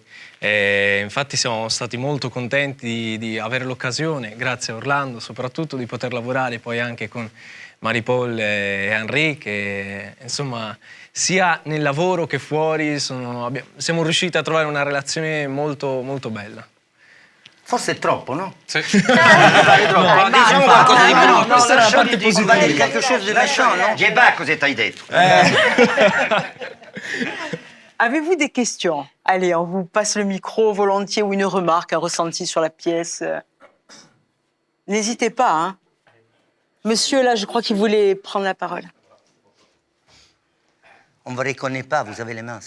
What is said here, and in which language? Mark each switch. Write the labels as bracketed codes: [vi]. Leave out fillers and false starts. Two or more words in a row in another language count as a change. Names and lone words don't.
[it] Infatti siamo stati molto contenti di avere l'occasione, grazie a Orlando soprattutto, di poter lavorare poi anche con Marie-Paul e Henry, che insomma sia nel lavoro che fuori siamo riusciti a trovare una relazione molto, molto bella. Forse è troppo, no? Sì. No, diciamo qualcosa di più. Questa è la parte positiva. [fr] Va dire quelque chose de méchant, [it] no? Che beh, cosa ti hai detto? [fr] Avez-vous des questions? Allez, on vous passe le micro volontiers ou une remarque, un ressenti sur la pièce. N'hésitez pas, hein. Monsieur, là, je crois qu'il voulait prendre la parole. On ne vous reconnaît pas, vous avez les masques.